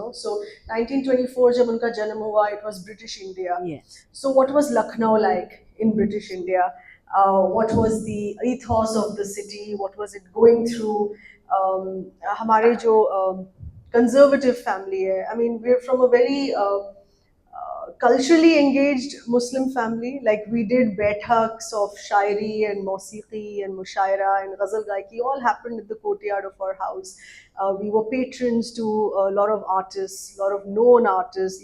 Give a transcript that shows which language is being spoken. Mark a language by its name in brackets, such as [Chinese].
[English] So 1924, [Hindi] जब उनका जन्म हुआ, [English] it was British India. Yes. So what was Lucknow like in British India? What was the ethos of the city? What was it going through? [Hindi] हमारे जो conservative family है. [English] I mean, we're from a very culturally engaged Muslim family. Like we did bethaks of shairi and musiqi and mushaira and ghazal gaiki, all happened in the courtyard of our house. We were patrons to a lot of artists, a lot of known artists.